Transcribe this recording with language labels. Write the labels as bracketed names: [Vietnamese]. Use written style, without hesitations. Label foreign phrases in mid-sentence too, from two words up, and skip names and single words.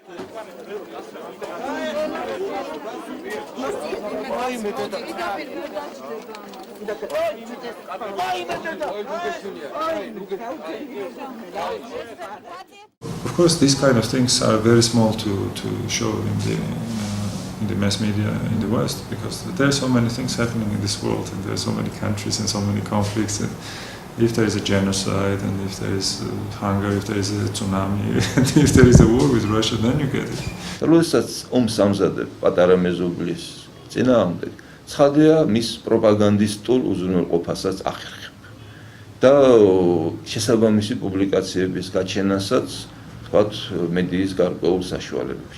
[English] Of course, these kind of things are very small to show in the mass media in the West because there are so many things happening in this world and there are so many countries and so many conflicts. And if there is a genocide and if there is hunger, if there is a tsunami, and if there is a war with Russia, then you get it. [Georgian] როდესაც ომს ამზადებ პატარა მეზობლის წინააღმდეგ, ცხადია მის პროპაგანდისტულ უზრუნველყოფასაც ახერხებ. და შესაბამისი პუბლიკაციების გაჩენასაც თქვათ მედიის გარკვეულ საშუალებებში.